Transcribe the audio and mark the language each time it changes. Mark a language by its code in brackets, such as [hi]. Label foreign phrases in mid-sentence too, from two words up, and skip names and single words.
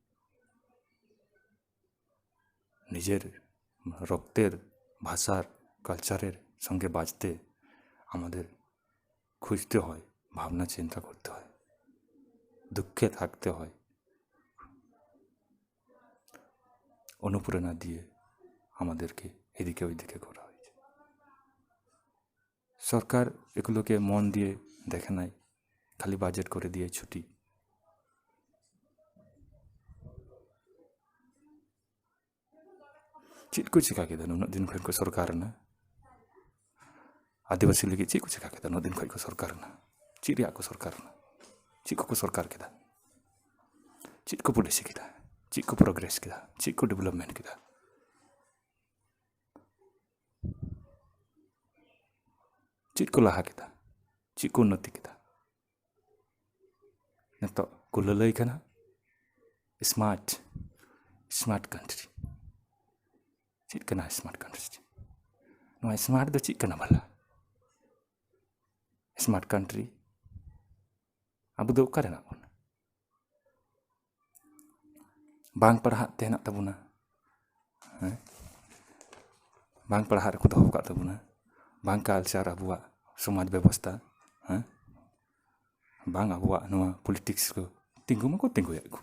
[bn] নিজের রক্তের ভাষার কালচারের সঙ্গে বাঁচতে আমাদের খুঁজতে হয়, ভাবনা চিন্তা করতে হয়, দুঃখে থাকতে হয়, অনুপ্রেরণা দিয়ে আমাদেরকে এদিকে ওইদিকে করা হয়েছে। সরকার এগুলোকে মন দিয়ে দেখে নাই, খালি বাজেট করে দিয়ে ছুটি। [sat] ᱪᱮᱫ ᱠᱚ ᱪᱮᱠᱟ ᱠᱮᱫᱟ ᱱᱩᱱᱟᱹᱜ ᱫᱤᱱ ᱠᱷᱚᱱ ᱠᱚ ᱥᱚᱨᱠᱟᱨᱮᱱᱟ? ᱟᱹᱫᱤᱵᱟᱹᱥᱤ ᱞᱟᱹᱜᱤᱫ ᱪᱮᱫ ᱠᱚ ᱪᱮᱠᱟ ᱠᱮᱫᱟ ᱱᱩᱱᱟᱹᱜ ᱫᱤᱱ ᱠᱷᱚᱱ ᱠᱚ ᱥᱚᱨᱠᱟᱨᱮᱱᱟ? ᱪᱮᱫ ᱨᱮᱭᱟᱜ ᱠᱚ ᱥᱚᱨᱠᱟᱨᱮᱱᱟ? ᱪᱮᱫ ᱠᱚᱠᱚ ᱥᱚᱨᱠᱟᱨ ᱠᱮᱫᱟ? ᱪᱮᱫ ᱠᱚ ᱯᱚᱞᱤᱥᱤ ᱠᱮᱫᱟ? ᱪᱮᱫ ᱠᱚ ᱯᱨᱳᱜᱨᱮᱥ ᱠᱮᱫᱟ? ᱪᱮᱫ ᱠᱚ ᱰᱮᱵᱷᱞᱚᱯᱢᱮᱱᱴ ᱠᱮᱫᱟ? ᱪᱮᱫ ᱠᱚ ᱞᱟᱦᱟ ᱠᱮᱫᱟ? ᱪᱮᱫ ᱠᱚ ᱩন্নতি ᱠᱮᱫᱟ? ᱱᱤᱛᱚᱜ ᱠᱚ ᱞᱟᱹᱞᱟᱹᱭ ᱠᱟᱱᱟ [en] smart country. [sat] ᱪᱮᱫ ᱠᱟᱱᱟ [en] smart country? [sat] ᱱᱚᱣᱟ স্মার্ট ᱫᱚ ᱪᱮᱫ ᱠᱟᱱᱟ ᱵᱷᱟᱞᱟ? [en] smart country [sat] ᱟᱵᱚ ᱫᱚ ᱚᱠᱟᱨᱮ ᱦᱮᱱᱟᱜ ᱵᱚᱱᱟ? ᱵᱟᱝ ᱯᱟᱲᱦᱟᱜ ᱛᱮ ᱦᱮᱱᱟᱜ ᱛᱟᱵᱚᱱᱟ, ᱵᱟᱝ ᱯᱟᱲᱦᱟᱜ ᱨᱮᱠᱚ ᱫᱚᱦᱚ ᱟᱠᱟᱫ ᱛᱟᱵᱚᱱᱟ, ᱵᱟᱝ ᱠᱟᱞᱪᱟᱨ ᱟᱵᱚᱣᱟᱜ ᱥᱚᱢᱟᱡᱽ ᱵᱮᱵᱚᱥᱛᱷᱟ, ᱵᱟᱝ ᱟᱵᱚᱣᱟᱜ ᱱᱚᱣᱟ ᱯᱚᱞᱤᱴᱤᱠᱥ ᱠᱚ ᱛᱤᱸᱜᱩ ᱢᱟᱠᱚ ᱛᱤᱸᱜᱩᱭᱮᱫ ᱠᱚ।